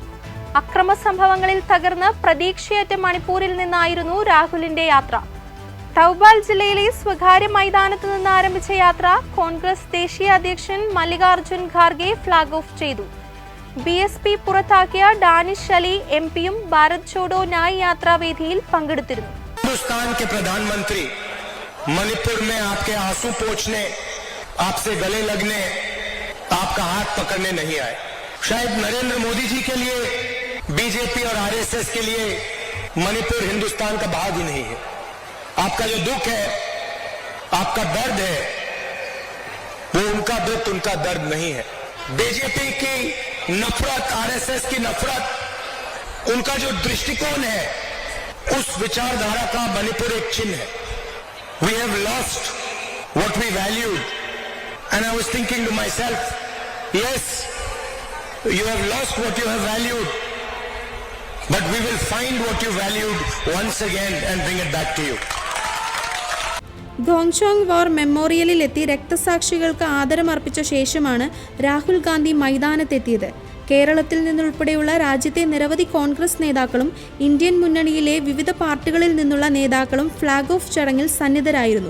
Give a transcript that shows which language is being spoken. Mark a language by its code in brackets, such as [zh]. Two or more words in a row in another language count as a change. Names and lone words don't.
[ml] അക്രമ സംഭവങ്ങളിൽ തകർന്ന് പ്രതീക്ഷയറ്റ മണിപ്പൂരിൽ നിന്നായിരുന്നു രാഹുലിന്റെ യാത്ര. തൗബാൽ ജില്ലയിലെ സ്വകാര്യ മൈതാനത്ത് നിന്ന് ആരംഭിച്ച യാത്ര കോൺഗ്രസ് ദേശീയ അധ്യക്ഷൻ മല്ലികാർജുൻ ഖാർഗെ [en] flag off [ml] ചെയ്തു. BSP പുറത്താക്കിയ ഡാനിഷ് അലി MP യും ഭാരത് ജോഡോ ന്യായ് യാത്രാ വേദിയിൽ പങ്കെടുത്തിരുന്നു. [hi] हिंदुस्तान के प्रधानमंत्री मणिपुर में आपके आंसू पोंछने, आपसे गले लगने, आपका हाथ पकड़ने नहीं आए। शायद नरेंद्र मोदी जी के लिए, बीजेपी और आरएसएस के लिए मणिपुर हिंदुस्तान का भाग ही नहीं है। आपका जो दुख है, आपका दर्द है, वो उनका दुख, उनका दर्द नहीं है। बीजेपी की नफरत, आरएसएस की नफरत, उनका जो दृष्टिकोण है, उस विचारधारा का मणिपुर एक चिन्ह है। [en] We have lost what we valued, and I was thinking to myself, yes, you have lost what you have valued, but we will find what you valued once again and bring it back to you. [ml] ഗോങ്ചോങ് വാർ മെമ്മോറിയലിലെത്തി രക്തസാക്ഷികൾക്ക് ആദരമർപ്പിച്ച ശേഷമാണ് രാഹുൽ ഗാന്ധി മൈതാനത്തെത്തിയത്. കേരളത്തിൽ നിന്നുൾപ്പെടെയുള്ള രാജ്യത്തെ നിരവധി കോൺഗ്രസ് നേതാക്കളും ഇന്ത്യൻ മുന്നണിയിലെ വിവിധ പാർട്ടികളിൽ നിന്നുള്ള നേതാക്കളും [en] flag off [ml] ചടങ്ങിൽ സന്നിധരായിരുന്നു.